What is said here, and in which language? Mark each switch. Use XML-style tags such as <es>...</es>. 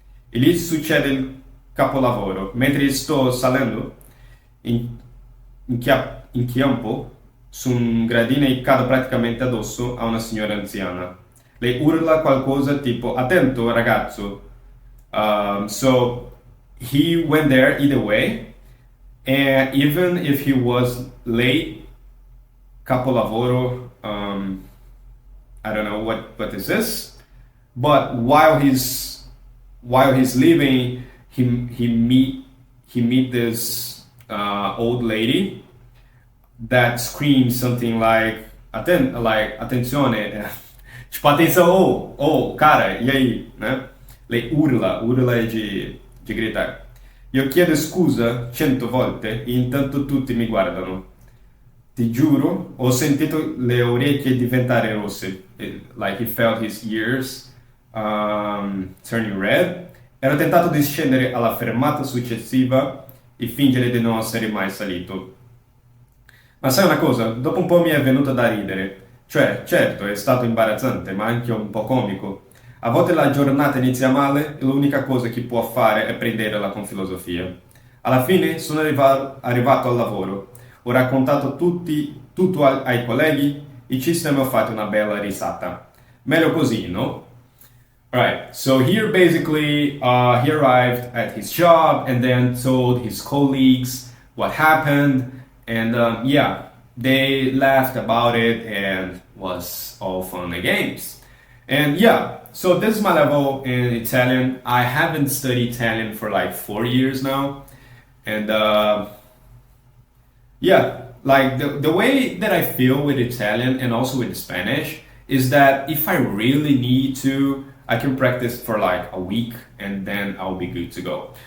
<it>E lì succede il capolavoro. Mentre sto salendo, inchiampo su un gradino e cado praticamente addosso a una signora anziana. Lei urla qualcosa tipo "attento ragazzo".</it> <en>So he went there either way, and even if he was late, capolavoro, I don't know what this is, but while he's leaving, he meet this old lady that screams something like</en> <it>attenzione,</it> <pt>tipo atenção, oh cara, e aí, né?</pt> <it>Lei urla di gritare. Io chiedo scusa 100 volte e intanto tutti mi guardano. Ti giuro, ho sentito le orecchie diventare rosse.</it> <en>Like he felt his ears turning red.</en> <it>Ero tentato di scendere alla fermata successiva e fingere di non essere mai salito. Ma sai una cosa? Dopo un po' mi è venuto da ridere. Cioè, certo, è stato imbarazzante, ma anche un po' comico. A volte la giornata inizia male e l'unica cosa che può fare è prenderla con filosofia. Alla fine sono arrivato al lavoro, ho raccontato tutto ai colleghi e ci siamo fatti una bella risata. Meglio così, no?</it> <en>Alright, so here basically he arrived at his job and then told his colleagues what happened, and they laughed about it and was all fun and games. And so this is my level in Italian. I haven't studied Italian for like 4 years now, and like the way that I feel with Italian and also with Spanish is that if I really need to, I can practice for like a week and then I'll be good to go.</en>